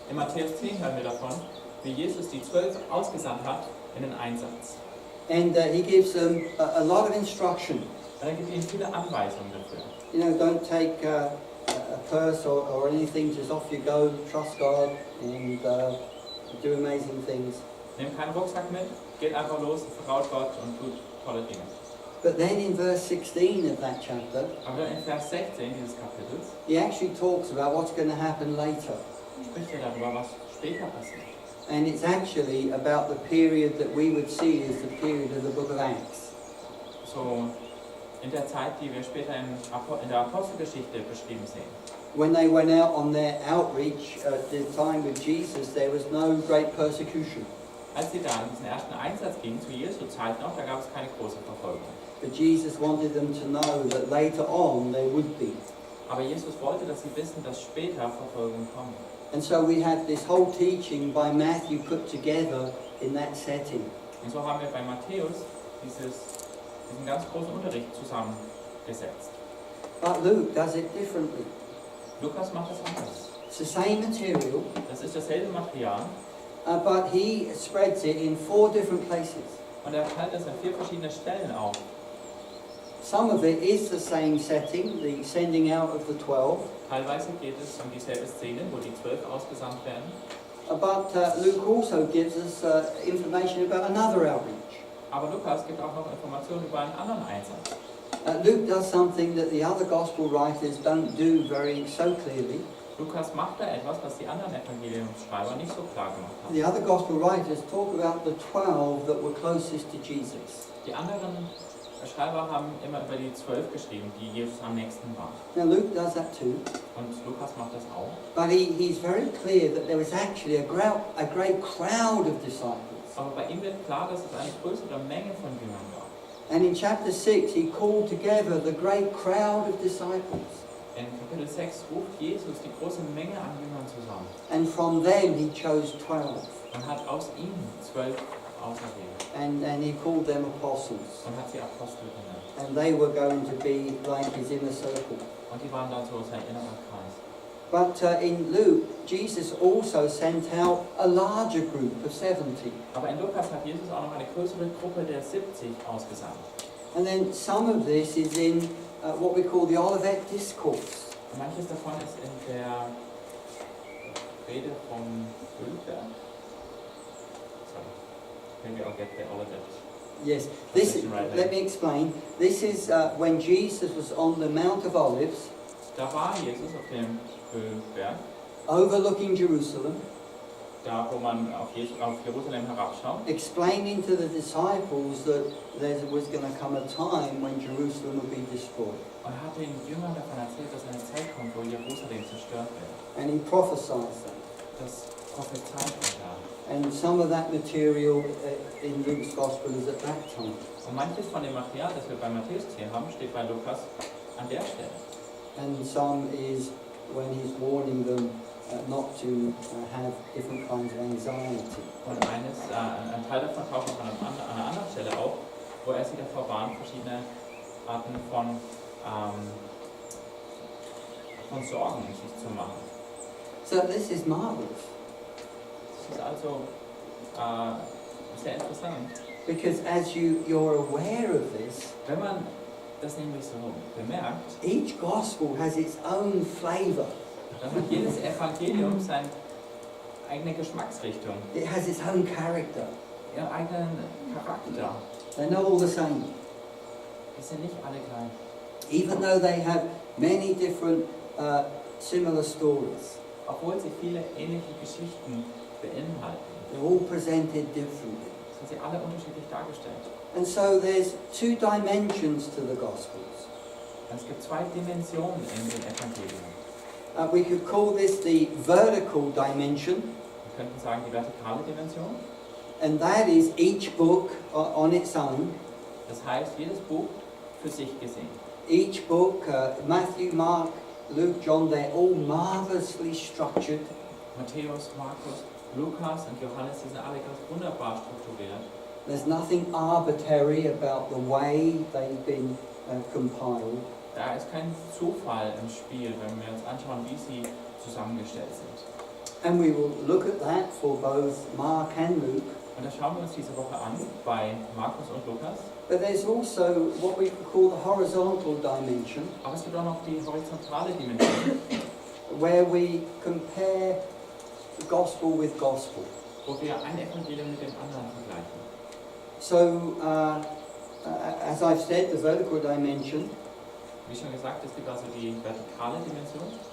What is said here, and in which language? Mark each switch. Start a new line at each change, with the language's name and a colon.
German: In Matthäus 10 hören wir davon, wie Jesus die 12 ausgesandt hat in den Einsatz.
English: And he gives them a lot of instruction.
German: Und er gibt ihnen viele Anweisungen dafür.
English: You know, don't take a purse or anything, just off you go, trust God and do amazing things.
German: Nehmt keinen Rucksack mit, geht einfach los, vertraut Gott und tut tolle Dinge.
English: But then in verse 16 of that chapter,
German: Aber in Vers 16 dieses Kapitels
English: he actually talks about what's going to happen later.
German: spricht er darüber, was später passiert.
English: And it's actually about the period that we would see as the period of the book of Acts.
German: So in der Zeit, die wir später in der Apostelgeschichte beschrieben sehen.
English: When they went out on their outreach at the time with Jesus, there was no great persecution.
German: Als sie da in diesen ersten Einsatz gingen, zu Jesu Zeit noch, da gab es keine große Verfolgung.
English: But Jesus wanted them to know that later on there would be.
German: Aber Jesus wollte, dass sie wissen, dass später Verfolgung kommt.
English: And so we have this whole teaching by Matthew put together in that setting.
German: Und so haben wir bei Matthäus diesen ganz großen Unterricht zusammengesetzt.
English: But Luke does it differently.
German: Lukas macht das anders.
English: It's the same material,
German: Das ist dasselbe Material
English: but he spreads it in 4 different places.
German: und er teilt das an 4 verschiedene Stellen auf.
English: Some of it is the same setting, the sending out of the 12.
German: Teilweise geht es um dieselbe Szene, wo die 12 ausgesandt werden.
English: But Luke also gives us information about another outreach.
German: Aber Lukas gibt auch noch Informationen über einen anderen Einsatz.
English: Luke does something that the other gospel writers don't do very so clearly.
German: Lukas macht da etwas, was die anderen Evangeliumsschreiber nicht so klar gemacht haben.
English: The other gospel writers talk about the 12 that were closest to Jesus.
German: Die anderen Schreiber haben immer über die 12 geschrieben, die Jesus am nächsten waren.
English: Now Luke does that too.
German: Und Lukas macht das auch.
English: But he's very clear that there was actually a great crowd of disciples.
German: Aber bei ihm wird klar, dass es eine größere Menge von Jüngern gab.
English: And in chapter 6 he called together the great crowd of disciples.
German: In Kapitel 6 ruft Jesus die große Menge an Jüngern zusammen
English: And from them he chose 12.
German: und hat aus ihnen 12 auserwählt
English: And he called them apostles.
German: und hat sie Apostel genannt.
English: And they were going to be like his inner circle.
German: Und die waren dann so sein innerer Kreis.
English: But in Luke, Jesus also sent out a larger group of 70.
German: Aber in Lukas hat Jesus auch noch eine größere Gruppe der 70 ausgesandt.
English: And then some of this is in what we call the Olivet Discourse.
German: Und manches davon ist in der Rede vom Ölberg.
English: Sorry, maybe I'll get the Olivet. Yes, this Translation right let there. me explain. This is when Jesus was on the Mount of Olives,
German: Da war Jesus auf dem Ölberg,
English: overlooking Jerusalem,
German: da wo man auf Jerusalem herabschaut.
English: explaining to the disciples that there was going to come a time when Jerusalem would be destroyed.
German: Und er hat den Jüngern davon erzählt, dass eine Zeit kommt, wo Jerusalem zerstört wird.
English: And he prophesied that.
German: Das prophezeit er da.
English: And some of that material in Luke's Gospel is at that time.
German: Und manches von dem Material, das wir bei Matthäus hier haben, steht bei Lukas an der Stelle.
English: And some is when he's warning them not to have different kinds of anxiety.
German: Und ein Teil davon taucht noch an einer anderen Stelle auf, wo er sie davor warnt, verschiedene Arten von Sorgen sich zu machen.
English: So this is marvelous.
German: Das ist also sehr interessant.
English: Because as you're aware of this,
German: Wenn man das nämlich so bemerkt,
English: each gospel has its own flavor.
German: dann hat jedes Evangelium seine eigene Geschmacksrichtung,
English: It has its own character.
German: ihren eigenen Charakter.
English: They're not all the same.
German: Die sind nicht alle gleich.
English: Even though they have many different similar stories.
German: Obwohl sie viele ähnliche Geschichten beinhalten,
English: They're all presented differently.
German: sind sie alle unterschiedlich dargestellt.
English: And so there's 2 dimensions to the Gospels.
German: Und es gibt 2 Dimensionen in den Evangelien.
English: We could call this the vertical dimension,
German: Wir könnten sagen die vertikale Dimension.
English: and that is each book on its own.
German: Das heißt, jedes Buch für sich gesehen.
English: Each book, Matthew, Mark, Luke, John, they're all marvelously structured.
German: Matthäus, Markus, Lukas und Johannes, die sind alle ganz wunderbar strukturiert.
English: There's nothing arbitrary about the way they've been compiled.
German: Da ist kein Zufall im Spiel, wenn wir uns anschauen, wie sie zusammengestellt sind.
English: And we will look at that for both Mark and Luke.
German: Und das schauen wir uns diese Woche an bei Markus und Lukas.
English: But there's also what we could call the horizontal dimension,
German: Aber es gibt auch noch die horizontale Dimension,
English: where we compare the gospel with gospel.
German: wo wir ein Evangelium mit dem anderen vergleichen.
English: So, as I've said, the vertical dimension
German: Wie schon gesagt, es gibt also die vertikale Dimension,